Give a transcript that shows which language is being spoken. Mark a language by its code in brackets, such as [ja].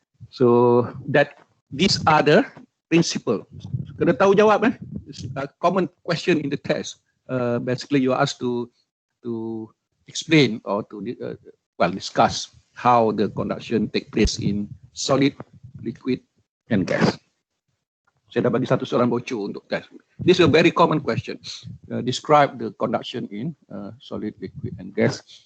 [en] So that these are the principle. [ms] Kena tahu jawab, [en] It's a common question in the test. Basically, you are asked to explain or to discuss how the conduction take place in solid, liquid, and gas. [ms] Saya dah bagi satu soalan bocor untuk test. [en] This is a very common question. Describe the conduction in solid, liquid, and gas.